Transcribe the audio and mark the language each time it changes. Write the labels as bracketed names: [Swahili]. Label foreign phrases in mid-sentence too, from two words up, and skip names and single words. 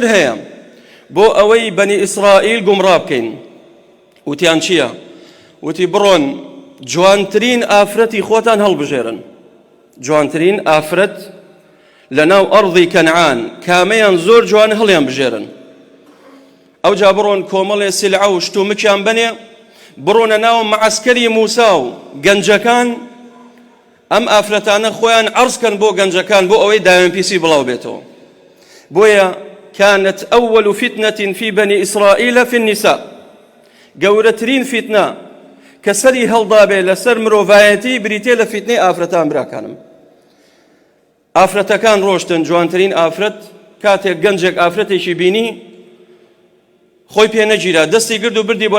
[Central Kurdish] هەیە بۆ ئەوەی بەنی ئیسرائیل گومڕا بکەین وتیان چییە وتی بڕۆن جوانترین ئافرەتی خۆتان هەڵبژێرن جوانترین ئافرەت لەناو ئەڕضی کەنعان کامەیان زۆر جوان هەڵیان بژێرن ئەوجا بڕۆن کۆمەڵێ سیلعە و شتومکیان بنێ بڕۆنە ناو مەعەسکەری موسا و گەنجەکان ئەم ئافرەتانە خۆیان عەرزکەن بۆ گەنجەکان بۆ ئەوەی داوێنپیسی بڵاو بێتەوە بۆیە [Arabic] كانت أول فتنة في بني إسرائيل في النساء [Central Kurdish] گەورەترین فتنە کە سەری هەڵدابێ لەسەر مرۆڤایەتی بریتێ لە فتنەی ئافرەتان براکانم ئافرەتەکان ڕۆشتن جوانترین ئافرەت کاتێک گەنجێک ئافرەتێکی بینی خۆی پێ نەگیرا دەستی گرد و بردی بۆ